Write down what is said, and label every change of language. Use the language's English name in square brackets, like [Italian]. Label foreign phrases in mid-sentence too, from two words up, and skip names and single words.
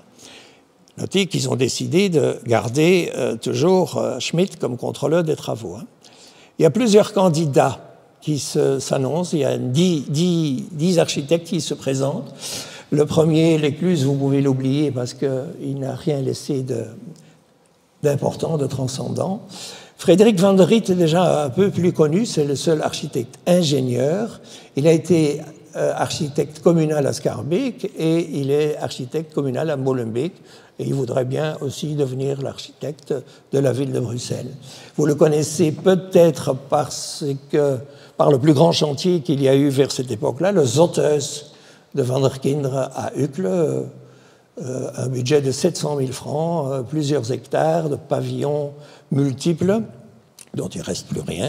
[French] Notez qu'ils ont décidé de garder toujours Schmitt comme contrôleur des travaux. Il y a plusieurs candidats qui s'annoncent, il y a 10 architectes qui se présentent. Le premier, Lécluse, vous pouvez l'oublier parce qu'il n'a rien laissé d'important, de transcendant. Frédéric van der Riet est déjà un peu plus connu, c'est le seul architecte ingénieur. Il a été architecte communal à Schaerbeek et il est architecte communal à Molenbeek. Et il voudrait bien aussi devenir l'architecte de la ville de Bruxelles. Vous le connaissez peut-être par le plus grand chantier qu'il y a eu vers cette époque-là, le Zotheus de Van der Kindre à Uccle, un budget de 700 000 francs, plusieurs hectares de pavillons multiples, dont il ne reste plus rien.